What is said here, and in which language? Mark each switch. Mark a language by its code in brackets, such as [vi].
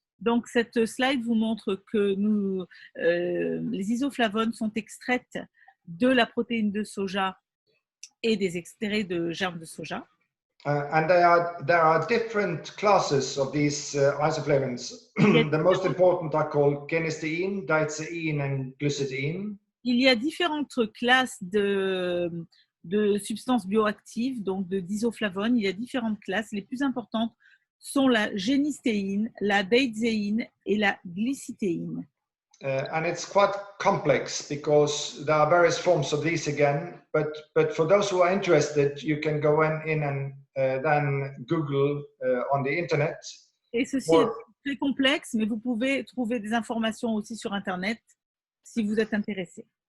[fr] Donc, cette slide vous montre que les isoflavones sont extraites de la protéine de soja et des extraits de germes de soja. [en] And there are different classes of these isoflavones. The most important are called genistein, dietzein, and glucidein. [fr] Il y a différentes classes de substances bioactives, donc d'isoflavones. Il y a différentes classes. Les plus importantes sont la génistéine, la dietzein et la glycitéine. [en] And it's quite complex because there are various forms of these again. But for those who are interested, you can go in and then Google on the internet. [fr] Et ceci est très complexe, mais vous pouvez trouver des informations aussi sur Internet si vous êtes intéressé.